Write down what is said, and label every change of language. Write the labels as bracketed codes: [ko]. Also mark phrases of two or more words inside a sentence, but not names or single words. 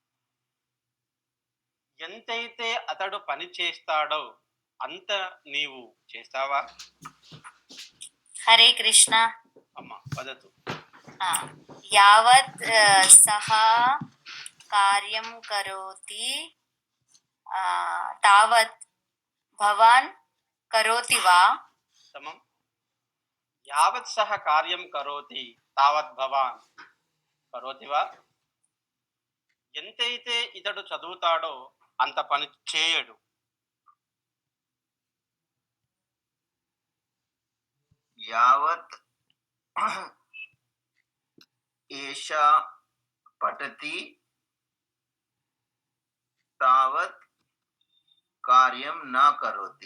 [te] ఎంతైతే అతడు పని చేస్తాడో అంత నీవు చేస్తావా? హరే కృష్ణ. [sa] అమ్మా వదతు. యావత్ సహ కార్యం కరోతి తావత్ భవాన్ కరోతి వా? సమం. యావత్ సహ కార్యం కరోతి తావత్ భవాన్ కరోతి వా. [te] ఎంతైతే ఇతడు చదువుతాడో అంత పని చేయడు. [sa] యావత్ ఏషా పఠతి తావత్ కార్యం నా కరోతి.